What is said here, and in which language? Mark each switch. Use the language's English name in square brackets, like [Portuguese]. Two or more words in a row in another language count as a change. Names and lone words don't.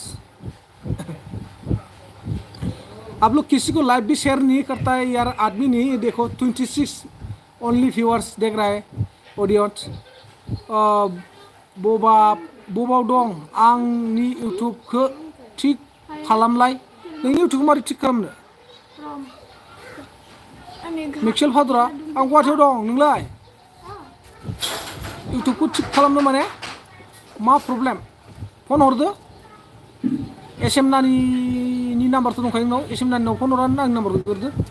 [Hindi] आप लोग किसी को लाइव भी शेयर नहीं करता है यार आदमी नहीं देखो 26 [English] only viewers [Hindi] देख रहा है ऑडियंस [Bodo] बबाव दं आंनि इउटुबखौ थिक खालामलाय नोंनि इउटुबखौ मारै थिक खालामनो मिक्सेल फादुरा आं गुवाहाटियाव दं नोंलाय इउटुबखौ थिक खालामनो माने मा प्रब्लेम फन हरदो एसएम नानिनि नाम्बारथ' दंखायो नोंनाव एसएम नानिनाव फन हरनानै आंनि नाम्बारखौ हरदो